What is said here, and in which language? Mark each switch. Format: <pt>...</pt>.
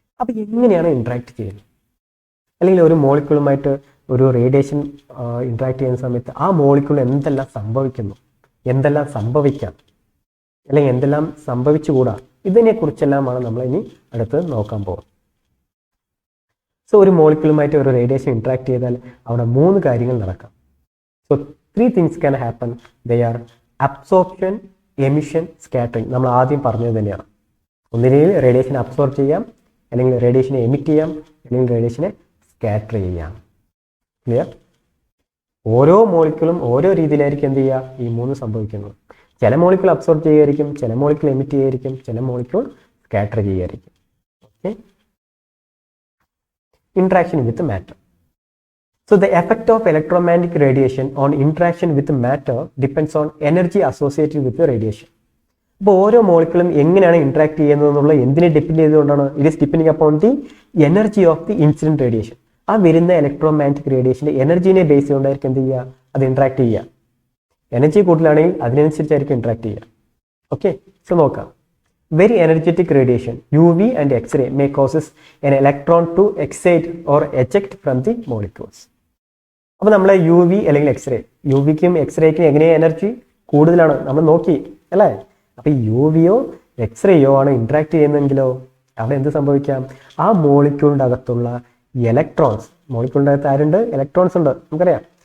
<ml>അപ്പോൾ എങ്ങനെയാണ് ഇന്ററാക്ട് ചെയ്യുന്നത്, അല്ലെങ്കിൽ ഒരു മോളിക്യൂളുമായിട്ട് ഒരു റേഡിയേഷൻ ഇന്ററാക്ട് ചെയ്യുന്ന സമയത്ത് ആ മോളിക്യൂൾ എന്തെല്ലാം സംഭവിക്കുന്നു, എന്തെല്ലാം സംഭവിക്കാം, അല്ലെങ്കിൽ എന്തെല്ലാം സംഭവിച്ചുകൂടാ, ഇതിനെക്കുറിച്ചെല്ലാമാണ് നമ്മൾ ഇനി അടുത്ത് നോക്കാൻ പോകുന്നത്. സോ ഒരു മോളിക്യൂളുമായിട്ട് ഒരു റേഡിയേഷൻ ഇന്ററാക്ട് ചെയ്താൽ അവിടെ 3 കാര്യങ്ങൾ നടക്കാം.</ml> <en>So 3 things can happen. They are absorption, emission, scattering.</en> <ml>നമ്മൾ ആദ്യം പറഞ്ഞത് തന്നെയാണ്. ഒന്നില്ലെങ്കിൽ റേഡിയേഷൻ അബ്സോർബ് ചെയ്യാം, അല്ലെങ്കിൽ റേഡിയേഷനെ എമിറ്റ് ചെയ്യാം, അല്ലെങ്കിൽ റേഡിയേഷനെ സ്കാറ്റർ ചെയ്യാം. ക്ലിയർ? ഓരോ മോളിക്യൂളും ഓരോ രീതിയിലായിരിക്കും എന്ത് ചെയ്യുക, ഈ 3 സംഭവിക്കുന്നത്. ചില മോളിക്യൂൾ അബ്സോർബ് ചെയ്യുമായിരിക്കും, ചില മോളിക്യൂൾ എമിറ്റ് ചെയ്യുമായിരിക്കും, ചില molecule scatter ചെയ്യുമായിരിക്കും.</ml> <en>Okay, interaction with matter. So the effect of electromagnetic radiation on interaction with matter depends on energy associated with the radiation.</en> <ml>അപ്പോൾ ഓരോ മോളിക്യൂളും എങ്ങനെയാണ് ഇന്ററാക്ട് ചെയ്യുന്നത് എന്നുള്ളത് എന്തിനെ ഡിപ്പെൻഡ് ചെയ്തുകൊണ്ടാണ്,</ml> <en>It is depending upon the energy of the incident radiation.</en> <ml>ആ വരുന്ന electromagnetic റേഡിയേഷന്റെ എനർജീനെ ബേസ് ചെയ്തുകൊണ്ടായിരിക്കും എന്ത് ചെയ്യുക, അത് ഇന്ററാക്ട് ചെയ്യുക. എനർജി കൂടുതലാണെങ്കിൽ അതിനനുസരിച്ചായിരിക്കും ഇന്ററാക്ട് ചെയ്യുക. ഓക്കെ, സോ നോക്കാം.</ml> <en>Very energetic radiation, UV and X-ray, may causes an electron to excite or eject from the molecules.</en> <ml>അപ്പോൾ നമ്മളെ UV അല്ലെങ്കിൽ എക്സ്റേ, UVക്കും എക്സ്റേക്കും എങ്ങനെയാണ് എനർജി കൂടുതലാണ് നമ്മൾ നോക്കി അല്ലേ. അപ്പോൾ ഈ UVയോ എക്സ്റേയോ ആണ് ഇന്ററാക്ട് ചെയ്യുന്നതെങ്കിലോ അവിടെ എന്ത് സംഭവിക്കാം, ആ മോളിക്യൂളിൻ്റെ അകത്തുള്ള ഇലക്ട്രോൺസ്, മോളിക്യൂളിൻ്റെ അകത്ത് ആരുണ്ട്, ഇലക്ട്രോൺസ് ഉണ്ട് നമുക്കറിയാം.</ml>